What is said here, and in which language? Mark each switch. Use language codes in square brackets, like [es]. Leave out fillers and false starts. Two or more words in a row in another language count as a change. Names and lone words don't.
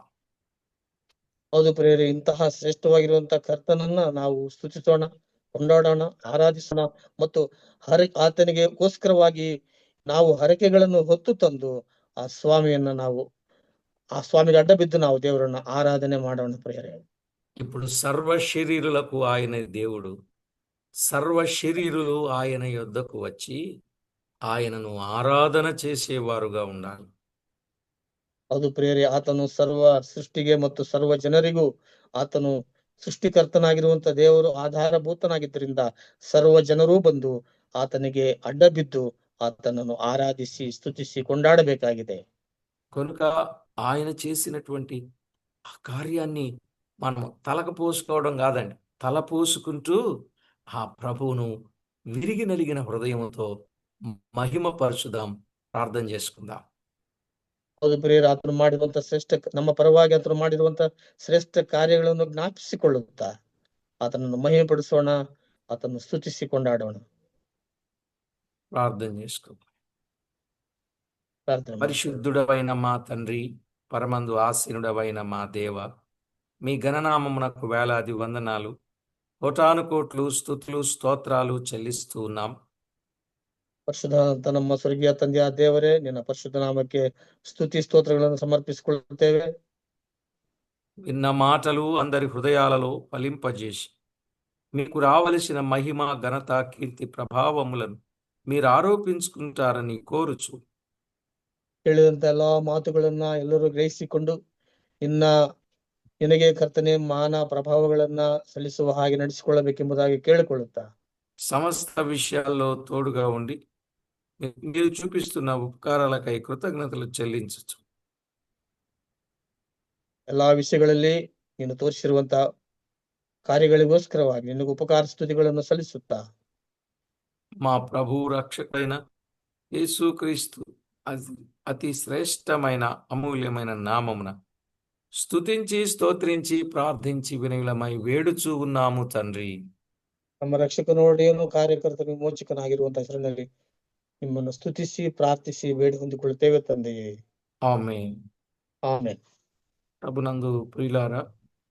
[kn] ಹೌದು ಪ್ರೇರೆ, ಇಂತಹ ಶ್ರೇಷ್ಠವಾಗಿರುವಂತಹ ಕರ್ತನನ್ನ ನಾವು ಸ್ತುತಿಸೋಣ, ಕೊಂಡಾಡೋಣ, ಆರಾಧಿಸೋಣ ಮತ್ತು ಆತನಿಗೆಗೋಸ್ಕರವಾಗಿ ನಾವು ಹರಕೆಗಳನ್ನು ಹೊತ್ತು ತಂದು ಆ ಸ್ವಾಮಿಗೆ ಅಡ್ಡ ಬಿದ್ದು ನಾವು ದೇವರನ್ನ ಆರಾಧನೆ ಮಾಡೋಣ ಪ್ರಿಯರೇ. [te] ఇప్పుడు సర్వ శరీరులకు ఆయన దేవుడు. సర్వ శరీరులు ఆయన యొద్దకు వచ్చి ఆయనను ఆరాధన చేసేవారుగా ఉండాలి. [kn] ಹೌದು ಪ್ರಿಯರೇ, ಆತನು ಸರ್ವ ಸೃಷ್ಟಿಗೆ ಮತ್ತು ಸರ್ವ ಜನರಿಗೂ ಆತನು ಸೃಷ್ಟಿಕರ್ತನಾಗಿರುವಂತ ದೇವರು ಆಧಾರಭೂತನಾಗಿದ್ದರಿಂದ ಸರ್ವ ಜನರೂ ಬಂದು ಆತನಿಗೆ ಅಡ್ಡಬಿದ್ದು [te] ఆతనను ఆరాధించి స్తుతించి కొండాడಬೇಕಾಗಿದೆ. కనుక ఆయన చేసినటువంటి ఆ కార్యాన్ని మనం తలకు పోసుకోవడం కాదండి, తల పోసుకుంటూ ఆ ప్రభువును విరిగి నలిగిన హృదయంతో మహిమ పరచుదాం, ప్రార్థన చేసుకుందాం. [kn] ಹೌದು ಪ್ರಿಯರ, ಆತನು ಮಾಡಿರುವಂತ ನಮ್ಮ ಪರವಾಗಿ ಆತನು ಮಾಡಿರುವಂತ ಶ್ರೇಷ್ಠ ಕಾರ್ಯಗಳನ್ನು ಜ್ಞಾಪಿಸಿಕೊಳ್ಳುತ್ತಾ ಆತನನ್ನು ಮಹಿಮೆ ಪಡಿಸೋಣ, ಆತನನ್ನು ಸ್ತುತಿಸಿ ಕೊಂಡಾಡೋಣ. [te] ప్రార్థన చేసుకుందాం. [kn] ಪ್ರಾರ್ಥನೆ ಮಾಡಿ. [te] పరిశుద్ధుడవైన మా తండ్రి, పరమందు ఆసీనుడవైన మా దేవ, మీ గణనామమునకు వేలాది వందనాలు, కోటాను కోట్లు స్తుతులు స్తోత్రాలు చెల్లిస్తూ ఉన్నాం. [kn] ಪರಿಶುದ್ಧನಾದಂತ ನಮ್ಮ ಸ್ವರ್ಗೀಯ ತಂದೆಯ ದೇವರೇ, ನಿನ್ನ ಪರಿಶುದ್ಧ ನಾಮಕ್ಕೆ ಸ್ತುತಿ ಸ್ತೋತ್ರಗಳನ್ನು ಸಮರ್ಪಿಸಿಕೊಳ್ಳುತ್ತೇವೆ. [te] విన్న మాటలు అందరి హృదయాలలో ఫలింపజేసి మీకు రావలసిన మహిమ ఘనత కీర్తి ప్రభావములను మీరు ఆరోపించుకుంటారని కోరుచు, [kn] ಕೇಳಿದಂತ ಎಲ್ಲಾ ಮಾತುಗಳನ್ನ ಎಲ್ಲರೂ ಗ್ರಹಿಸಿಕೊಂಡು ನಿನಗೆ ಕರ್ತನೆ ಮಾನ ಪ್ರಭಾವಗಳನ್ನ ಸಲ್ಲಿಸುವ ಹಾಗೆ ನಡೆಸಿಕೊಳ್ಳಬೇಕೆಂಬುದಾಗಿ ಕೇಳಿಕೊಳ್ಳುತ್ತಾ [te] సమస్త విషయాల్లో తోడుగా ఉండి మీరు చూపిస్తున్న ఉపకారాలకై కృతజ్ఞతలు చెల్లించచ్చు. [kn] ಎಲ್ಲಾ ವಿಷಯಗಳಲ್ಲಿ ನೀನು ತೋರಿಸಿರುವಂತ ಕಾರ್ಯಗಳಿಗೋಸ್ಕರವಾಗಿ ನಿನಗೆ ಉಪಕಾರ ಸ್ತುತಿಗಳನ್ನು ಸಲ್ಲಿಸುತ್ತಾ [te] మా ప్రభు రక్షకుడైన యేసుక్రీస్తు అతి శ్రేష్టమైన అమూల్యమైన నామమున స్తుతించి స్తోత్రించి ప్రార్థించి వినయులమై వేడుచూ ఉన్నాము తండ్రి. [kn] ನಮ್ಮ ರಕ್ಷಕನೋಡೆಯನು ಕಾರ್ಯಕರ್ತನು ವಿಮೋಚಕನಾಗಿರುವಂತಹ ಹೆಸರಿನಲ್ಲಿ ನಿಮ್ಮನ್ನು ಸ್ತುತಿಸಿ ಪ್ರಾರ್ಥಿಸಿ ಬೇಡಿ ಹೊಂದಿಕೊಳ್ಳುತ್ತೇವೆ ತಂದೆಯೇ. [te] ఆమేన్. [kn] ಆಮೆನ್. [te] ప్రభునందు ప్రియులారా,